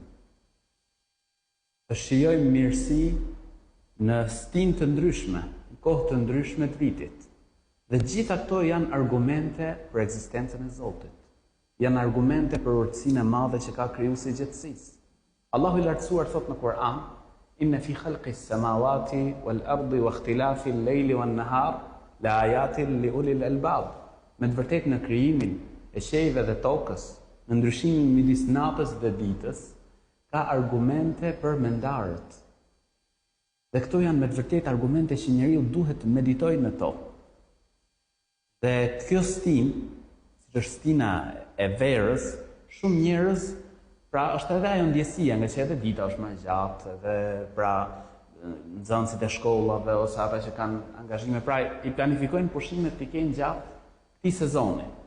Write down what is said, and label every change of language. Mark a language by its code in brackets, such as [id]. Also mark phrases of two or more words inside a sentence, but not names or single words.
[sq] Të shijojmë mirësi në stinë të ndryshme, në kohë të ndryshme të vitit. Dhe gjitha këto janë argumente për ekzistencën e Zotit. Janë argumente për urtësinë e madhe që ka krijuesi i gjithësisë. Allahu i lartësuar thot në Kur'an: [ar] "إن في خلق السماوات والأرض واختلاف الليل والنهار لآيات لأولي الألباب." [sq] Me të vërtetë në krijimin e qiellit dhe tokës, në ndryshimin midis natës dhe ditës, ka argumente për mendarët. Dhe këto janë me të vërtetë argumente që njeriu duhet të meditojë në to. Dhe kjo stinë, siç është stina e verës, shumë njerëz, pra është edhe ajo ndjesia, nga që edhe dita është më e gjatë, edhe pra nxënësit e shkollave ose ata që kanë angazhime, pra i planifikojnë pushimet të kenë gjatë këtij sezoni.